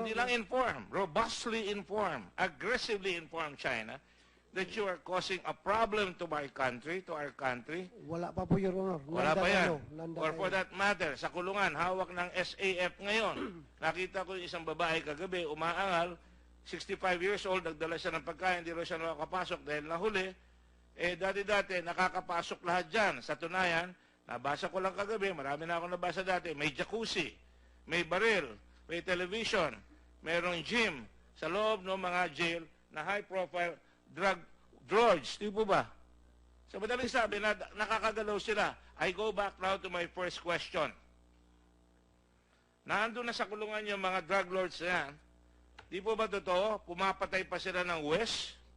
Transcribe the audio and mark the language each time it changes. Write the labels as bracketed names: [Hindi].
[Filipino] Hindi lang [English] inform, robustly inform, aggressively inform China that you are causing a problem to my country, to our country. [Filipino] Wala pa po, Your Honor. Wala pa yan. Nanda [English] Or for [Filipino] kayo. [English] that matter, [Filipino] sa kulungan, hawak ng SAF ngayon. Nakita ko yung isang babae kagabi, umaangal, 65 years old, nagdala siya ng pagkain, hindi rin siya nakakapasok dahil nahuli. Dati-dati, nakakapasok lahat dyan. Sa tunayan, nabasa ko lang kagabi, marami na ako nabasa dati, may jacuzzi, may baril, may television, mayroong gym sa loob ng mga jail na high-profile drug lords. Di po ba? Sa madaling sabi, nakakagalaw sila. [English] I go back now to my first question. [Filipino] Naandun na sa kulungan yung mga drug lords na yan. Di po ba totoo? Pumapatay pa sila ng West?